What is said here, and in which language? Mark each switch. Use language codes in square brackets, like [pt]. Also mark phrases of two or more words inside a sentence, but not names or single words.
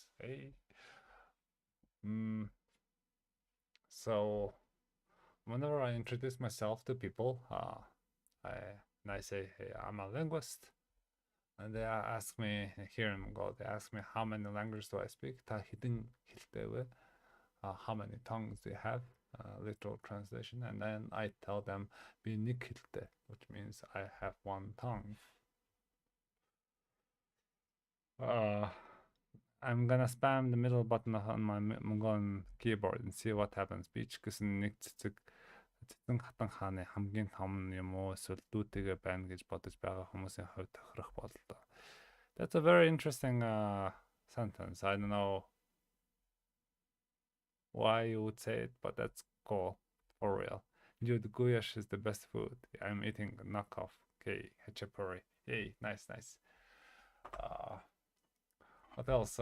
[en] Hey, so whenever I introduce myself to people, I say, hey, I'm a linguist. And they ask me here in Mongolia, they ask me how many languages do I speak? [mn] Та хэдэн хэлтэй вэ? [en] How many tongues do you have? Literal translation. And then I tell them [mn] би нэг хэлтэй, [en] which means I have one tongue. I'm gonna spam the middle button on my Mongolian keyboard and see what happens. [mn] Би ч гэсэн нэг цэцэг хатан хааны хамгийн том юм уу эсвэл дүүтэйгээ байна гэж бодож байгаа хүмүүсийн хувьд тохирох бололтой. [en] That's a very interesting sentence. I don't know why you would say it, but that's cool for real. Dude, guyash is the best food. I'm eating knockoff. Okay, hachapuri. Yay, nice. What else?